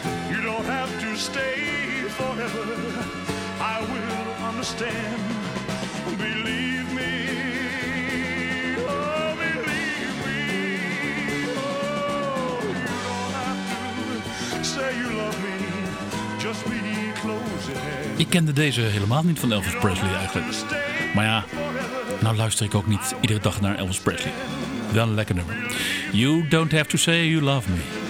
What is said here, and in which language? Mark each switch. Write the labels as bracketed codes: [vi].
[en] You don't have to stay forever, I will understand. Believe me, oh, believe me. Oh, you don't have to say you love me, just be close at hand. [nl] Ik kende deze helemaal niet van Elvis Presley eigenlijk. Maar ja, nou luister ik ook niet iedere dag naar Elvis Presley. Wel een lekker nummer. [en] You don't have to say you love me.